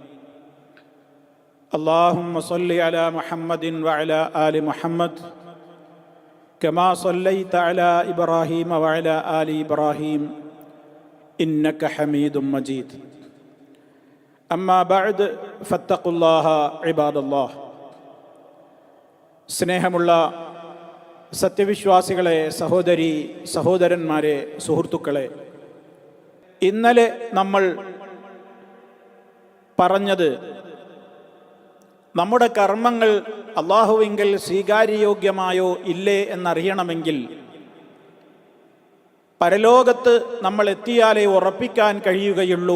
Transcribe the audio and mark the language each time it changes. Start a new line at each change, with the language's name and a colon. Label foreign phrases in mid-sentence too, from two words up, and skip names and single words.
Arabic: اللهم صل على محمد وعلى آل محمد كما صليت على إبراهيم وعلى آل إبراهيم إنك حميد مجيد. أما بعد فاتقوا الله عباد الله.
Malayalam: സ്നേഹമുള്ള സത്യവിശ്വാസികളെ, സഹോദരി സഹോദരന്മാരെ, സുഹൃത്തുക്കളെ, ഇന്നലെ നമ്മൾ പറഞ്ഞത് നമ്മുടെ കർമ്മങ്ങൾ അല്ലാഹുവിങ്കൽ സ്വീകാര്യയോഗ്യമായോ ഇല്ലേ എന്നറിയണമെങ്കിൽ പരലോകത്ത് നമ്മൾ എത്തിയാലേ ഉറപ്പിക്കാൻ കഴിയുകയുള്ളൂ.